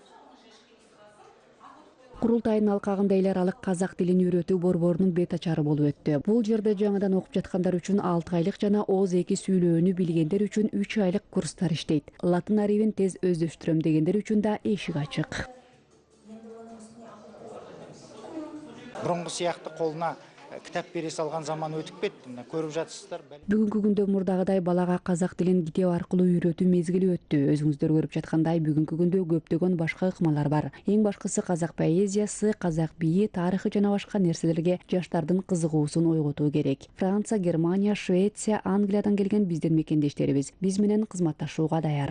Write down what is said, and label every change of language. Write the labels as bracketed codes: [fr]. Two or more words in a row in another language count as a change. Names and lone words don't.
[ky] Курултайдын алкагында эл аралык казак тилин үйрөтүү борборунун бет ачары болуп өттү. Бул жерде жаңыдан окуп жаткандар үчүн 6 айлык жана ооз 2 сүйлөөнү билгендер үчүн 3 айлык курстар иштейт. Латын арабин тез өздөштүрөм дегендер үчүн да эшик ачык. [kk] Бұрынғы сияқты қолына кітап бере салған заман өтіп кетті. Көріп жатсыздар. [ky] Бүгүнкү күндө мурдагыдай балага казак тилин китеп аркылуу үйрөтүү мезгили өттү. Өзүңүздөр көрүп жаткандай бүгүнкү күндө көптөгөн башка ыкмалар бар. Эң башкысы казак поэзиясы, казак бийи, тарыхы жана башка нерселерге жаштардын кызыгуусун ойготуу керек. Франция, Германия, Швеция, Англиядан келген биздин мекендештерибиз биз менен кызматташууга даяр.